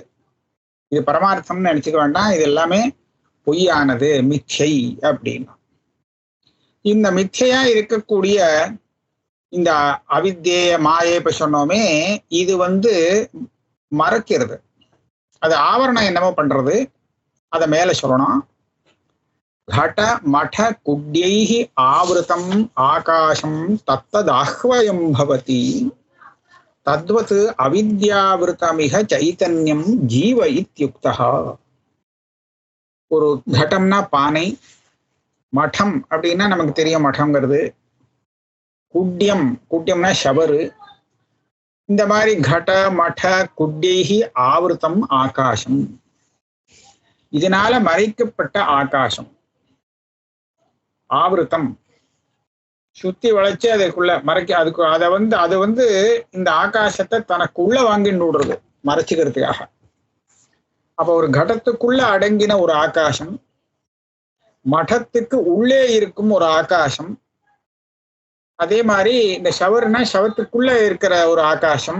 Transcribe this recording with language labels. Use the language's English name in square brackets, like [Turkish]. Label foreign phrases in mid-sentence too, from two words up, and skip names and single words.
[Tamil] இது பரமார்த்தம்னு நினைச்சுக்க வேண்டாம். இது எல்லாமே பொய்யானது, மிச்சை அப்படின்னா. இந்த மிச்சையா இருக்கக்கூடிய இந்த அவித்ய மாயை இப்ப சொன்னோமே, இது மறைக்கிறது. அது ஆவரணம் என்னமோ பண்றது, அதை மேல சொல்லணும். [Sanskrit] घट मठ कुड्यैः आवृतम् आकाशं तत्तदाह्वयं भवति तद्वत् अविद्यावृतमिह चैतन्यं जीव इत्युक्तः. [Tamil] ஒரு घटம்னா பானை, மடம் அப்படின்னா நமக்கு தெரியும் மடம்ங்கிறது. குட்யம்னா ஷவரு. இந்த மாதிரி [Sanskrit] घट मठ कुड्यैः आवृतम् [Tamil] ஆகாசம், இதனால மறைக்கப்பட்ட ஆகாசம். ஆவருத்தம் சுத்தி வளைச்சு அதுக்குள்ள மறைக்க, அது இந்த ஆகாசத்தை தனக்குள்ள வாங்கிட்டு விடுறது மறைச்சுக்கிறதுக்காக. அப்ப ஒரு கடத்துக்குள்ள அடங்கின ஒரு ஆகாசம், மடத்துக்கு உள்ளே இருக்கும் ஒரு ஆகாசம், அதே மாதிரி இந்த ஷவர்னா ஷவத்துக்குள்ள இருக்கிற ஒரு ஆகாசம்.